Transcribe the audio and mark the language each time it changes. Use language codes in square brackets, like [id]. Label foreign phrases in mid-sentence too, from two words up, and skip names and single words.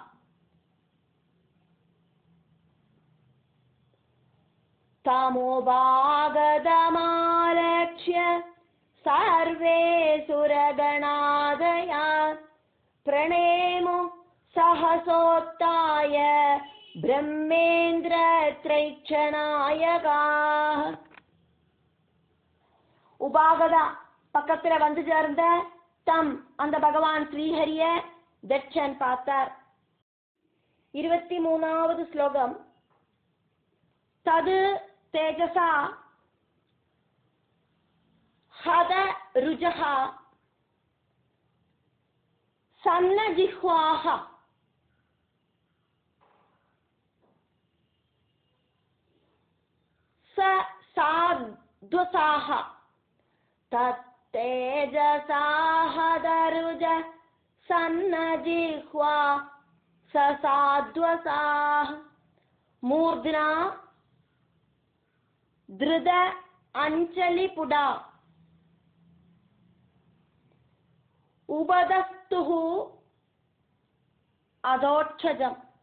[sa] തമോപാഗതമാലക്ഷ്യ സർവേ സുരഗണാദയാ പ്രണേമു സഹസോത്തായ ബ്രഹ്മേന്ദ്ര ത്രൈക്ഷനായകാഃ. [ta] உபாகத பக்கத்துல வந்து சேர்ந்த தம் அந்த பகவான் ஸ்ரீஹரிய தட்சன் பார்த்தார். [sa] 23வது ஸ்லோகம். தது தேஜசா ஹத ருஜஹ சன்ன ஜிஹ்வாஹ ச சாத்வசாஹ തേജസാഹദരുജ സന്നജിഹ്വാ സസാദ്വസാഹ മൂർധ്ന ധൃത അഞ്ജലിപുട ഉപദസ്തുഃ അധോക്ഷജം.